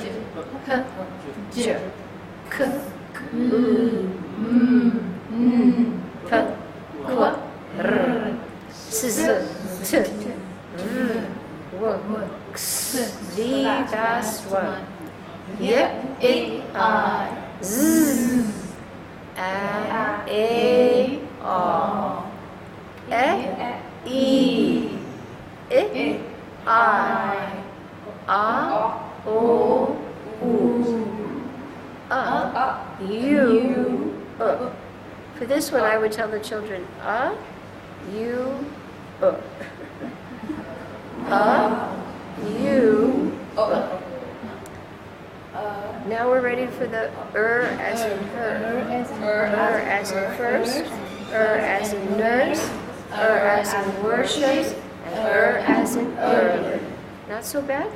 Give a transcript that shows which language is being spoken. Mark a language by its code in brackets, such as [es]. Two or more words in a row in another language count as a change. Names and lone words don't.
[en] H, j, k, p, qu, r, s, t, r, w, x. The last one. Y, I, z, a, o, e, I, o, u, u. For this one, I would tell the children, u, u. Now we're ready for the as in her, as in first, as in nurse, as in worship, and as in Not so bad?